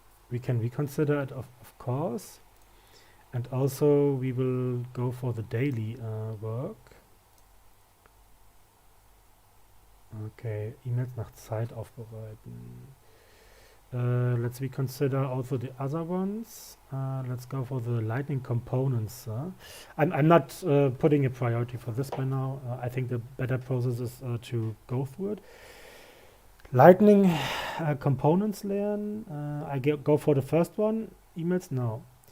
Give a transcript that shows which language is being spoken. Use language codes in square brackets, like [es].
[en] We can reconsider it, of course. And also we will go for the daily work. [de] Okay, E-Mails nach Zeit aufbereiten. [en] Let's reconsider also the other ones. Let's go for the lightning components. I'm not putting a priority for this by now. I think the better process is to go through it. Lightning components lernen. I go for the first one. Emails, no.